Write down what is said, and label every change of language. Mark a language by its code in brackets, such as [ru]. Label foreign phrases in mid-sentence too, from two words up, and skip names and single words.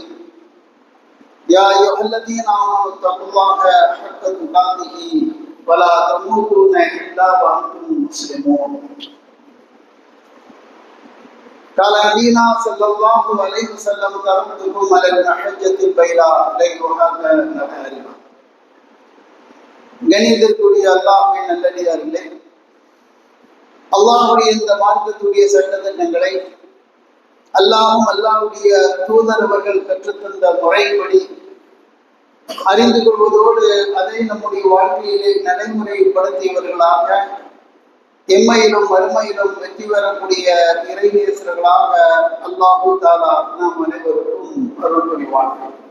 [ar] يا أيها الذين آمنوا اتقوا الله حق تقاته ولا تموتن إلا وأنتم مسلمون. قال نبينا صلى الله عليه وسلم: تركتكم على المحجة البيضاء ليلها كنهارها. [ta] கணிதத்துடைய அல்லாஹ்வின் நல்லடியார்களே, அல்லாஹ்வுடைய இந்த மார்க்கத்துடைய சட்டத்திட்டங்களை அல்லாஹ்வும் அல்லாஹ்வுடைய தூதர் அவர்கள் கற்றுத்தந்த முறைப்படி அறிந்து கொள்வதோடு அதை நம்முடைய வாழ்க்கையிலே நடைமுறைப்படுத்தியவர்களாக எம்மையிலும் மறுமையிலும் வெற்றி பெறக்கூடிய இறைநேசர்களாக [ar] الله تعالى [ta] நாம் அனைவருக்கும் அருள் புரிவார்கள்.